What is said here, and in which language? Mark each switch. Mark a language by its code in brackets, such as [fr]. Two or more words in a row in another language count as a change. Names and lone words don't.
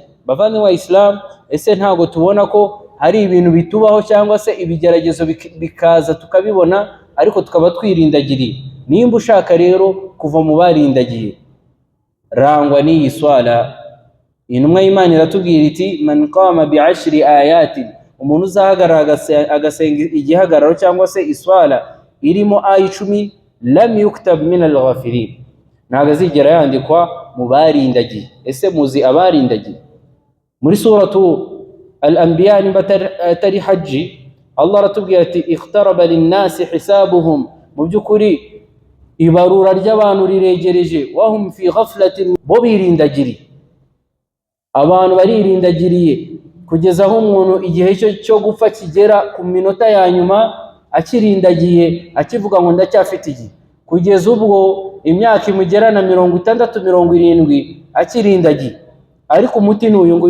[rw] Bavandimwe Islam, ese ntago tubona ko hari ibintu bitubaho cyangwa se ibigeragezo bikaza tukabibona, ariko tukaba twirindagiriye? Nimba ushaka rero kuva mu barindagiye, rangwa n'iyi swala. Intumwa y'Imana iratubwira iti [ar] من قام بعشر آيات, [rw] umuntu uzahagarara agasenga igihagararo cyangwa se iswala irimo aya 10, [ar] لم يكتب من الغافلين, [rw] ntago azigera yandikwa mu barindagiye. Ese muzi abarindagiye? Muri [ar] سورة الأنبياء [rw] nimba atari haji, Allah aratubwira ati [ar] اقترب للناس حسابهم, [rw] mu by'ukuri ibarura ry'abantu riregereje, [ar] وهم في غفلة, [rw] bo birindagiriye. Abantu baririndagiriye kugeza aho umuntu igihe cyo gupfa kigera ku minota ya nyuma akirindagiye, akivuga ngo ndacyafite igihe, kugeza ubwo imyaka imugerana 60 70 akirindagiye, ariko umuti ni uyu nguyu.